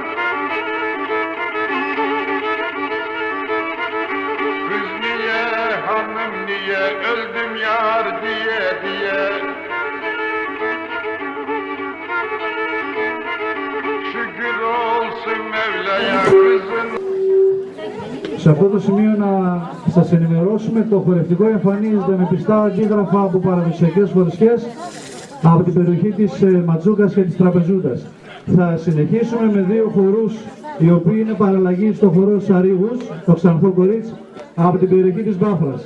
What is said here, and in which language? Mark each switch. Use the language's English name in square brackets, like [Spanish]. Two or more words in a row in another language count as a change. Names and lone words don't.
[Turkish] Kız niye, hanım niye, öldüm yar diye. Şükür olsun Mevla'ya kızın. [Greek] Σε αυτό το σημείο να σας ενημερώσουμε, το χορευτικό εμφανίζεται με πιστά αντίγραφα από παραδοσιακές χωρισιές από την περιοχή της Ματζούκας και της Τραπεζούτας. Θα συνεχίσουμε με δύο χορούς οι οποίοι είναι παραλλαγή στο χορό Σαρίγους, το Ξανθό Κορίτσι, από την περιοχή της Βάφρας.